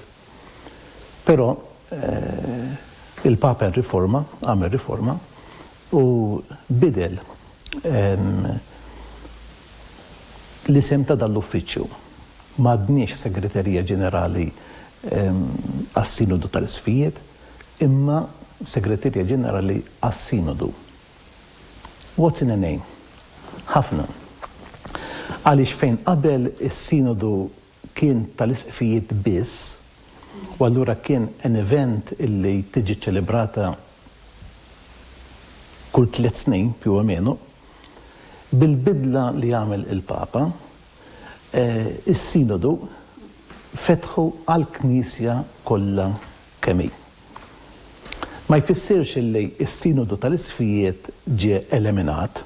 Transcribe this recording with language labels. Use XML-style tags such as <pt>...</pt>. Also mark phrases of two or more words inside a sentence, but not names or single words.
<mt>Però il-Papa għamel riforma u bidel l-isem ta' dal-uffiċċju. M'għadniex Segretarija Ġenerali għas-Sinodu tal-Isfijiet, imma Segretarija Ġenerali għas-Sinodu.</mt> <en>What's in a name?</en> <mt>Ħafna. Għaliex fejn qabel is-Sinodu kien tal-Isfijiet biss, u allura kien</mt> <en>an event</en> <mt>illi tiġi ċelebrata kull 3 snin,</mt> <it>più o meno,</it> <mt>bil-bidla li għamel il-Papa, is-Sinodu fetħu għal-Knisja kollha kemm hi. Ma jfissirx illi is-Sinodu tal-Isfijiet ġie eliminat.</mt>